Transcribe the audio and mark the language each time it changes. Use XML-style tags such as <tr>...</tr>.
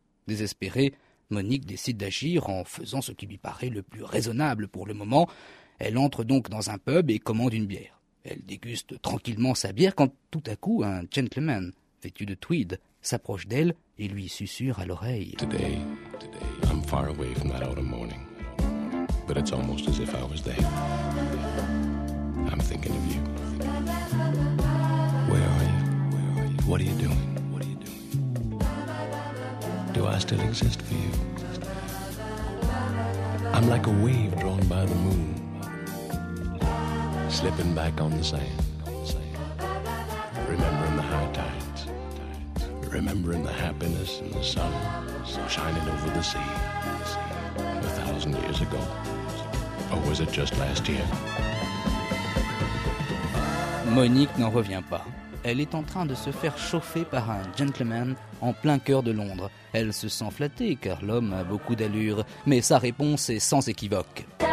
<fr>Désespérée, Monique décide d'agir en faisant ce qui lui paraît le plus raisonnable pour le moment. Elle entre donc dans un pub et commande une bière. Elle déguste tranquillement sa bière quand tout à coup un gentleman, vêtu de tweed, s'approche d'elle et lui susurre à l'oreille.</fr> <en>Today, I'm far away from that autumn morning. But it's almost as if I was there. I'm thinking of you. Where are you? Where are you? What are you doing? What are you doing? Do I still exist for you? I'm like a wave drawn by the moon. Slipping back on the sand, remembering the high tides, remembering the happiness and the sun shining over the sea a thousand years ago, or was it just last year?</en> <fr>Monique n'en revient pas. Elle est en train de se faire chauffer par un gentleman en plein cœur de Londres. Elle se sent flattée car l'homme a beaucoup d'allure, mais sa réponse est sans équivoque.</fr>